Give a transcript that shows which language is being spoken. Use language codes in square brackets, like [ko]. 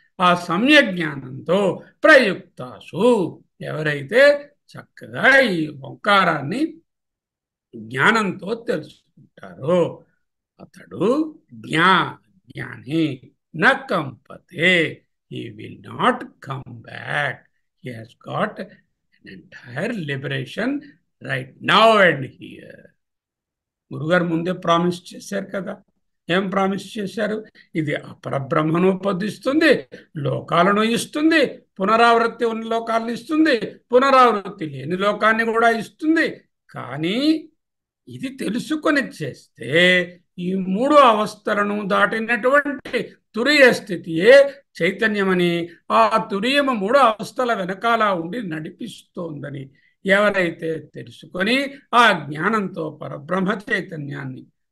[te] ఆ సమ్యక్ జ్ఞానంతో ప్రయుక్తాసు ఎవరైతే చక్కగా ఈ ఓంకారాన్ని జ్ఞానంతో తెలుసుకుంటారో అతడు జ్ఞాని న కంపతే. [en] He will not come back. He has got an entire liberation right now and here. [te] గురుగారు ముందే ప్రామిస్ చేశారు కదా. ఏం ప్రామిస్ చేశారు? ఇది అపరబ్రహ్మను పొందిస్తుంది, లోకాలను ఇస్తుంది, పునరావృత్తి ఉన్న లోకాలను ఇస్తుంది, పునరావృత్తి లేని లోకాన్ని కూడా ఇస్తుంది. కానీ ఇది తెలుసుకొని చేస్తే ఈ మూడు అవస్థలను దాటినటువంటి తురియ స్థితియే చైతన్యమని, ఆ తురియము మూడు అవస్థల వెనకాల ఉండి నడిపిస్తోందని ఎవరైతే తెలుసుకొని ఆ జ్ఞానంతో పరబ్రహ్మ చైతన్యాన్ని